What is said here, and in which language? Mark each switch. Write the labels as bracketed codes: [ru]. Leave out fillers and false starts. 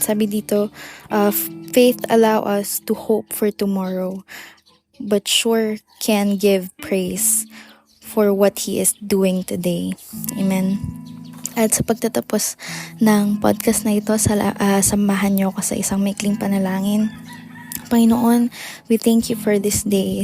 [tl] Sabi dito, [en] faith allow us to hope for tomorrow, but sure can give praise for what He is doing today. Amen. [tl] At sa pagtatapos ng podcast na ito, samahan niyo ako sa isang maikling panalangin. [en] Panginoon, we thank you for this day.